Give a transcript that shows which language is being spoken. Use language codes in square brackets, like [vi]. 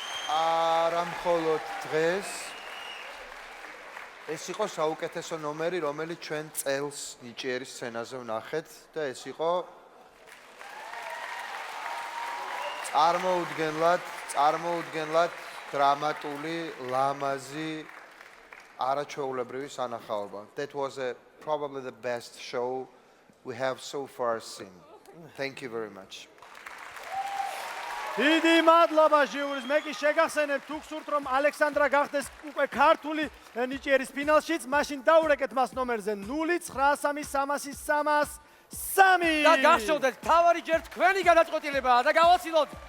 [ka] არა მხოლოდ დღეს ეს იყო საუკეთესო ნომერი, რომელიც ჩვენ წელს ნიჭიერის სცენაზე ვნახეთ და ეს იყო წარმოუდგენლად დრამატული, ლამაზი, არაჩვეულებრივი სანახაობა. [en] That was probably the best show we have so far seen. Thank you very much. [ka] დიდი მადლობა ჟიურის. მე კი შეგახსენებ თუ გსურთ რომ ალექსანდრა გახდეს უკვე ქართული ნიჭიერის ფინალშიც, მაშინ დაურეკეთ მას ნომერზე 0-900-300-300. და გახსოვდეთ, თავარი ჯერ თქვენი გადაწყვეტილებაა და გავაცილოთ.